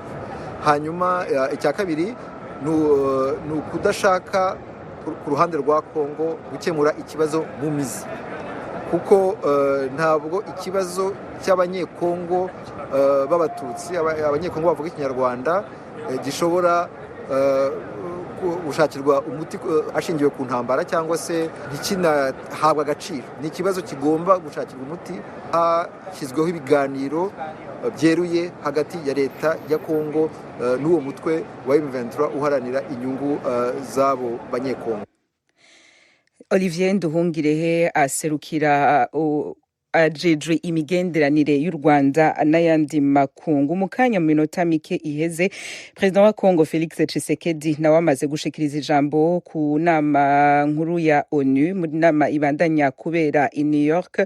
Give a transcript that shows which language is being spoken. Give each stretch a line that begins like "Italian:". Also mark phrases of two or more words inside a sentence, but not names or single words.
Kinyarwanda: Hanyuma icya kabiri ni ukudashaka ku ruhande rwa Kongo gukemura ikibazo mu mizi, kuko ntabwo ikibazo cy'abanyekongo b'abatutsi, abanyekongo bavuga ikinyarwanda gishobora gushakirwa umuti ashingiwe ku ntambara cyangwa se ntikinahabwa agaciro. Ni ikibazo kigomba gushakirwa umuti hashyizweho ibiganiro byeruye hagati ya leta ya Kongo n'uwo mutwe wa M23 uharanira inyungu z'abo banyekongo.
Rundi: Olivier Nduhungirehe aserukira ajejwe imigenderanire y'u Rwanda n'ayandi makungu. Mu kanya mu minota mike iheze, Perezida wa Kongo Felix Tshisekedi nawe amaze gushikiriza ijambo ku nama nkuru ya ONU, muri nama ibandanya kubera i New York.